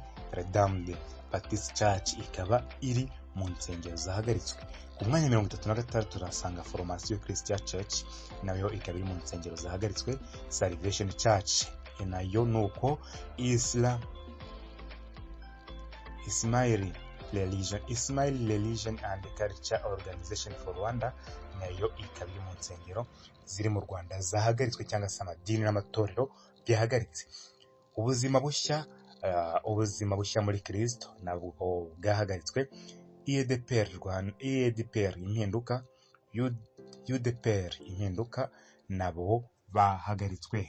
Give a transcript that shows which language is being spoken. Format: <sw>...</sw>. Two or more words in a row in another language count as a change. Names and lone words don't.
<rw>Redeemed Baptist Church ikaba iri mu nsengero zahagaritswe. Ku mwanya 36 turasanga Formation Christian Church nayo ikaba iri mu nsengero zahagaritswe. Salvation Church nayo nuko Ismail Religion and Culture Organization for Rwanda nayo ikaba iri mu nsengero ziri mu Rwanda zahagaritswe cyangwa se amadini n'amatorero byahagaritse. Ubuzima bushya muri Kristo nabwo bwahagaritswe. EDPR impinduka, UDPR impinduka nabo bahagaritswe.</rw>